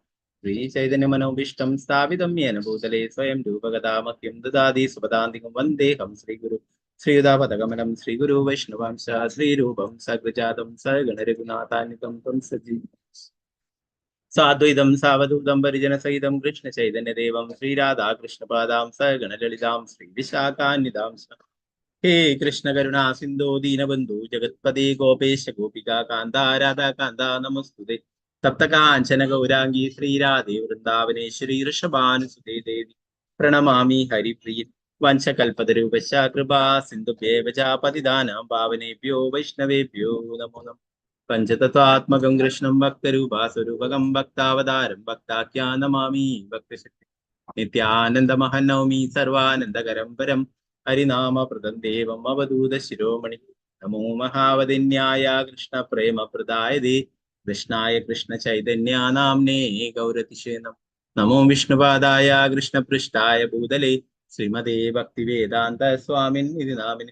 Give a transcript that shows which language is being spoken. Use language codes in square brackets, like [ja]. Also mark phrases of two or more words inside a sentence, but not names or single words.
[sa] ശ്രീചൈതന്യമനോഭീഷ്ടം സ്ഥാപിതം യേന ഭൂതലേ സ്വയം രൂപഗതാമഹ്യം ദദാതി സുപദാന്തികം വന്ദേഹം ശ്രീഗുരു ശ്രീയുതാപദഗമനം ശ്രീഗുരു വൈഷ്ണവാംശ ശ്രീരൂപം സഗൃജാതം സഗണരഘുനാഥാന്വിതം ത്വം സജീവ സാദ്വൈതം സാവധൂതം പരിജനസഹിതം കൃഷ്ണചൈതന്യദേവം ശ്രീരാധാകൃഷ്ണപാദാം സഗണലളിതാം ശ്രീവിശാഖാന്വിതാം ഹേ കൃഷ്ണ കരുണാ സിന്ധോ ദീനബന്ധു ജഗത്പതി ഗോപേശ ഗോപികാ കാന്ത രാധാകാന്ത നമസ്തുതേ. സപ്തകാഞ്ചന ഗൗരാംഗി ശ്രീരാധേ വൃന്ദാവനേശ്വരി ഋഷഭാനുസുതേ ദേവി പ്രണമാമി ഹരിപ്രിയ. വംശകൽപതരൂപശ കൃപാ സിന്ധുഭ്യേവ ച പതിതാനാം പാവനേഭ്യോ വൈഷ്ണവേഭ്യോ നമോ നമഃ. പഞ്ചതത്വാത്മകം കൃഷ്ണം ഭക്തരൂപാസ്വരൂപകം ഭക്താവതാരം ഭക്താഖ്യാ നമാമി ഭക്തശക്തി. നിത്യാനന്ദമഹം നൗമി സർവാനന്ദകരം പരം ഹരിനാമപ്രദം ദേവം അവധൂത ശിരോമണി. നമോ മഹാവദിന്യായ കൃഷ്ണ പ്രേമപ്രദായതേ കൃഷ്ണായ കൃഷ്ണ ചൈതന്യ നാംനേ ഗൗരതിശേ നമോ വിഷ്ണുപാദായ കൃഷ്ണപൃഷ്ഠായ ഭൂതലേ ശ്രീമതേ ഭക്തിവേദാന്ത സ്വാമിൻ ഇതി നാമിനെ.